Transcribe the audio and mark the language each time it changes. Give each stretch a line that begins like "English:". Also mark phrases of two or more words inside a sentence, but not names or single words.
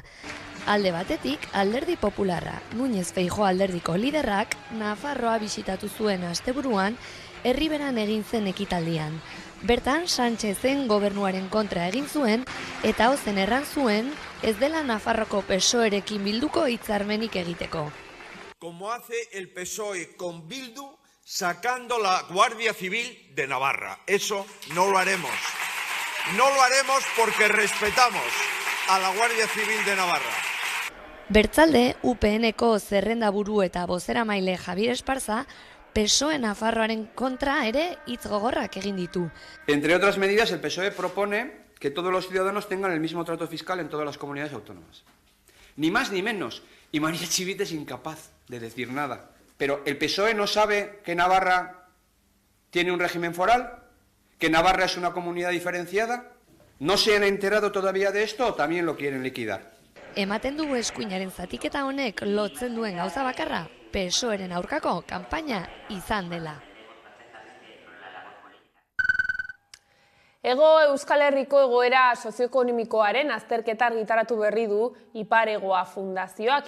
Basque: Alde batetik, Alderdi Popularra, Núñez Feijóo alderdiko liderrak, Nafarroa bisitatu zuen asteburuan, Herriberan egin zen ekitaldian. Bertan, Sánchezen gobernuaren kontra egin zuen, eta ozen erran zuen, ez dela Nafarroko PSOErekin bilduko hitzarmenik egiteko.
Spanish: Como hace el PSOE con Bildu, sacando la Guardia Civil de Navarra. Eso no lo haremos. No lo haremos porque respetamos a la Guardia Civil de Navarra.
Basque: Bertzalde, UPNeko zerrendaburu eta bozeramaile Javier Esparza, PSOE Nafarroaren kontra ere hitz gogorrak egin ditu.
Spanish: Entre otras medidas, el PSOE propone que todos los ciudadanos tengan el mismo trato fiscal en todas las comunidades autónomas. Ni más ni menos. Y María Chivite es incapaz de decir nada. Pero ¿el PSOE no sabe que Navarra tiene un régimen foral? ¿Que Navarra es una comunidad diferenciada? ¿No se han enterado todavía de esto o también lo quieren liquidar?
Basque: Ematen du eskuinaren zatiketa honek lotzen duen gauza bakarra, PSOEren aurkako kanpaina izan dela. Hego Euskal Herriko egoera sozioekonomikoaren azterketa argitaratu berri du Iparegoa Fundazioak.